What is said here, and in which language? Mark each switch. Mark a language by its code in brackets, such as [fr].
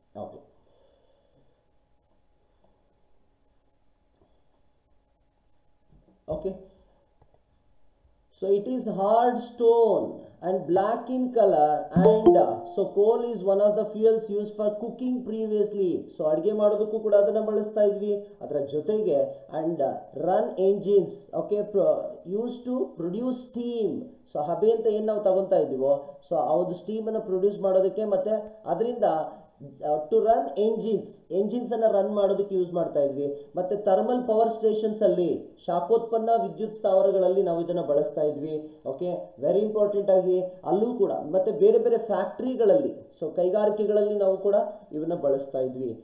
[en] Okay, okay, so it is hard stone and black in color, and so coal is one of the fuels used for cooking previously. [kn] so ಅಡಿಗೆ ಮಾಡೋದಕ್ಕೂ ಕೂಡ ಅದನ್ನ ಬಳಸ್ತಾ ಇದ್ವಿ. ಅದರ ಜೊತೆಗೆ [en] and run engines, okay, used to produce steam. [kn] So ಹಬೆ ಅಂತ ಏನು ನಾವು ತಗೊಂತಾ ಇದ್ದೀವೋ ಸೊ ಆ ಒಂದು ಸ್ಟೀಮನ್ನು ಪ್ರೊಡ್ಯೂಸ್ ಮಾಡೋದಕ್ಕೆ ಮತ್ತು ಅದರಿಂದ ಟು ರನ್ ಎಂಜಿನ್ಸ್ ಅನ್ನು ರನ್ ಮಾಡೋದಕ್ಕೆ ಯೂಸ್ ಮಾಡ್ತಾ ಇದ್ವಿ. ಮತ್ತು ಥರ್ಮಲ್ ಪವರ್ ಸ್ಟೇಷನ್ಸ್ ಅಲ್ಲಿ, ಶಾಖೋತ್ಪನ್ನ ವಿದ್ಯುತ್ ಸ್ಥಾವರಗಳಲ್ಲಿ ನಾವು ಇದನ್ನು ಬಳಸ್ತಾ ಇದ್ವಿ. ಓಕೆ, ವೆರಿ ಇಂಪಾರ್ಟೆಂಟ್ ಆಗಿ ಅಲ್ಲೂ ಕೂಡ, ಮತ್ತು ಬೇರೆ ಬೇರೆ ಫ್ಯಾಕ್ಟ್ರಿಗಳಲ್ಲಿ, ಸೊ ಕೈಗಾರಿಕೆಗಳಲ್ಲಿ ನಾವು ಕೂಡ ಇವನ್ನ ಬಳಸ್ತಾ ಇದ್ವಿ.